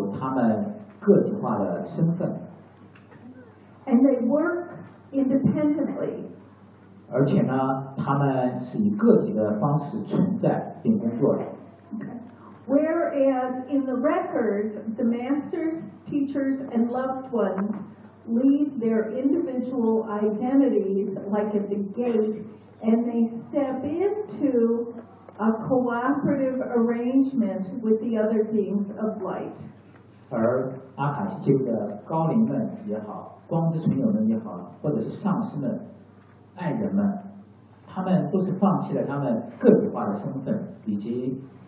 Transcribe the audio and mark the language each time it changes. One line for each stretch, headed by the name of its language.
Chinese: 之所以是这样，因为天使也好，指导灵也好，都有他们个体化的身份。
English: And they work independently.
Chinese: 而且呢，他们是以个体的方式存在并工作的。
English: Whereas in the record, the masters, teachers, and loved ones leave their individual identities like at the gate, and they step into a cooperative arrangement with the other beings of light.
Chinese: 而阿卡西记录的高灵们也好，光之存有们也好，或者是上师们、爱人们，他们都是放弃了他们个体化的身份，以及。